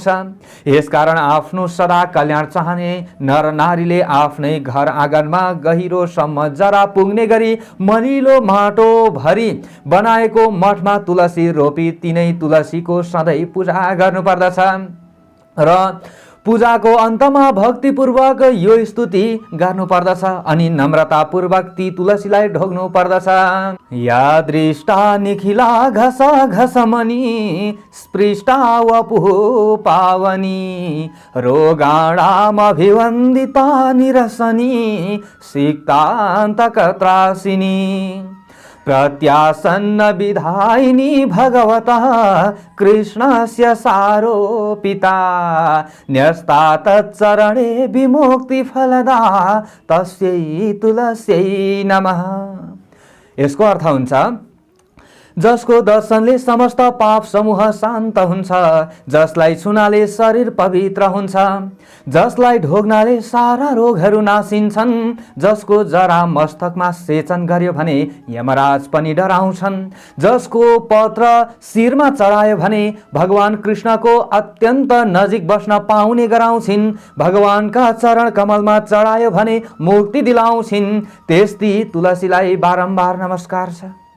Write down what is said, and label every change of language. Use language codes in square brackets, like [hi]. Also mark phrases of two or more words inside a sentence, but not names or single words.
[ne] यसकारण आफ्नो सदा कल्याण चाहने नर नारीले आफ्नै घर आँगनमा गहिरोसम्म जरा पुग्ने गरी मलिलो माटो भरी बनाएको मठमा तुलसी रोपी तिनै तुलसीको सधैँ पूजा गर्नुपर्दछ र पूजाको अन्तमा भक्तिपूर्वक यो स्तुति गर्नुपर्दछ अनि नम्रतापूर्वक ती तुलसीलाई ढोग्नु पर्दछ। [sa] या दृष्टा निखिला घस घसमनी स्पृष्टा वपुः पावनी रोगाणामभिवन्दिता निरसनी सिक्तान्तकत्रासिनी प्रत्यासन्न विधायिनी भगवतः कृष्णस्य सारोपिता न्यस्ता तच्चरणे विमुक्तिफलदा तस्यै तुलस्यै नमः। [ne] यसको अर्थ हुन्छ जसको दर्शनले समस्त पाप समूह शान्त हुन्छ, जसलाई छुनाले शरीर पवित्र हुन्छ, जसलाई ढोग्नाले सारा रोगहरू नासिन्छन्, जसको जरा मस्तकमा सेचन गर्यो भने यमराज पनि डराउँछन्, जसको पत्र शिरमा चढायो भने भगवान कृष्णको अत्यन्त नजिक बस्न पाउने गराउँछिन्, भगवानका चरण कमलमा चढायो भने मुक्ति दिलाउँछिन्, त्यस्ती तुलसीलाई बारम्बार नमस्कार छ।